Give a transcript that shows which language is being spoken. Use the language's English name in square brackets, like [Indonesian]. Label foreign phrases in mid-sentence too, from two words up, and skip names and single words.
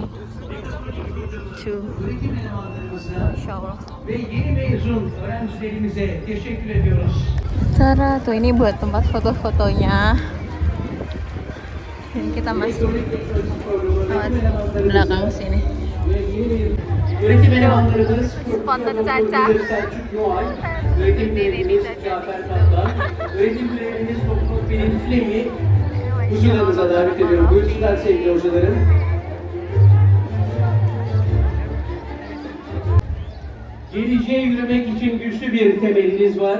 [Arabic] Tuh, masya Allah. [Indonesian] Tara tuh, ini buat tempat foto-fotonya. Dan kita masuk lewat belakang sini. [Turkish] Öğretim elemanlarımız Foto Caca. öğretim Cafer Kaplan, öğretim görevlimiz Topluluk Bilim Fleyi huzurlarınıza davet ediyorum. Buyursunlar sevgili hocalarım. Geleceğe yürümek için güçlü bir temeliniz var.